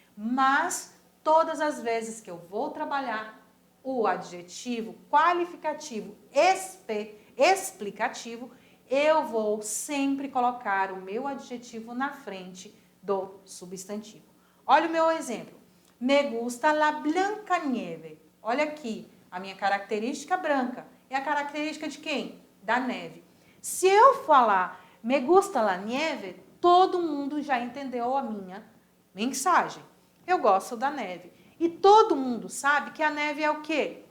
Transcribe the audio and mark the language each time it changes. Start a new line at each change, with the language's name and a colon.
Portuguese: Mas, todas as vezes que eu vou trabalhar o adjetivo qualificativo explicativo, eu vou sempre colocar o meu adjetivo na frente do substantivo. Olha o meu exemplo.
Spanish: Me gusta la blanca nieve.
Portuguese: Olha aqui, a minha característica branca. É a característica de quem? Da neve. Se eu falar
Spanish: me gusta la nieve,
Portuguese: todo mundo já entendeu a minha mensagem. Eu gosto da neve. E todo mundo sabe que a neve é o quê?